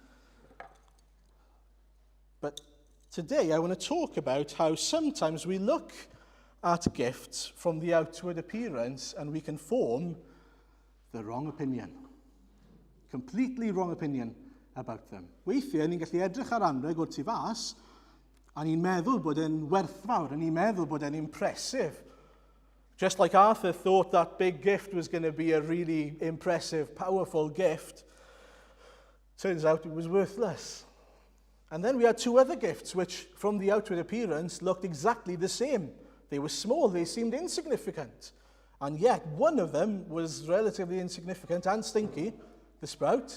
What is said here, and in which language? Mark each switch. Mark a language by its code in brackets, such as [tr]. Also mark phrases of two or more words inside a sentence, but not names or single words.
[en] But today I want to talk about how sometimes we look at gifts from the outward appearance and we can form the wrong opinion. Completely wrong opinion about them. [cy] Weithiau, ni'n gallu edrych ar anreg o'r tu fas, a ni'n meddwl bod e'n werthfawr, a ni'n meddwl bod e'n impressive. [en] Just like Arthur thought that big gift was going to be a really impressive, powerful gift, turns out it was worthless. And then we had 2 other gifts, which from the outward appearance looked exactly the same. They were small, they seemed insignificant. And yet one of them was relatively insignificant and stinky, the sprout.